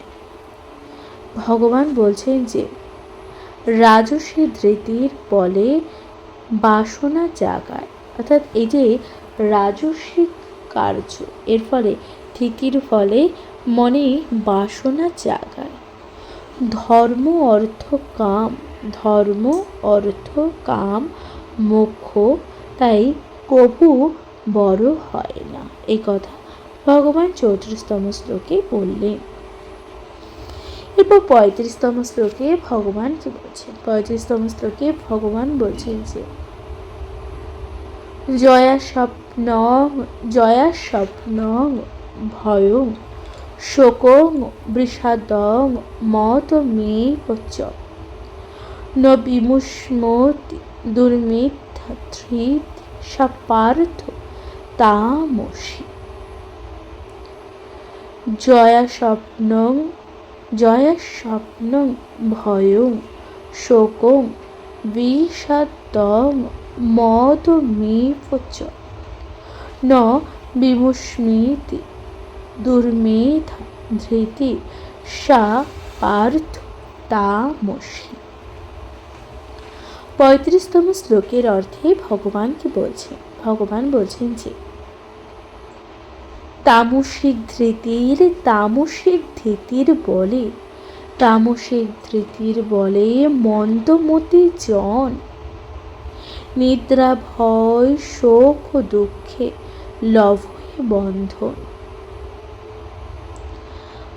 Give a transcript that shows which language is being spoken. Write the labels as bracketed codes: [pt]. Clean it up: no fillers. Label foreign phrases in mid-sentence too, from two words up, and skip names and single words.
[bn] ভগবান বলছেন যে রাজসী ধৃতির বলে বাসনা জাগায়, অর্থাৎ এই যে রাজসিক কার্য এর ফলে ধৃতির ফলে মনে বাসনা জাগায় ধর্ম অর্থ কাম মোক্ষ, তাই কবু বড় হয় না। এই কথা ভগবান 34তম শ্লোকে বললেন। এরপর 35তম শ্লোকে ভগবান কি বলছেন? 35তম শ্লোকে ভগবান বলছেন যে [sa] জয়া স্বপ্নং ভয়ং শোকং বিষাদং মতমেব চ ন বিমুষ্মতি দুর্মিথ্যা ধৃতি সা পার্থ তামসী। জয়া স্বপ্নং ভয়ং শোকং বিষাদং মতমেব চ ন বিমুষ্মতি দুর্মেধা ধৃতি সা পার্থ তামসী। [bn] 35তম শ্লোকের অর্থে ভগবান কি বলছেন? ভগবান বলছেন যে তামসিক ধৃতির বলে মন্দমতি জন নিদ্রা ভয় শোক ও দুঃখে লভে বন্ধন।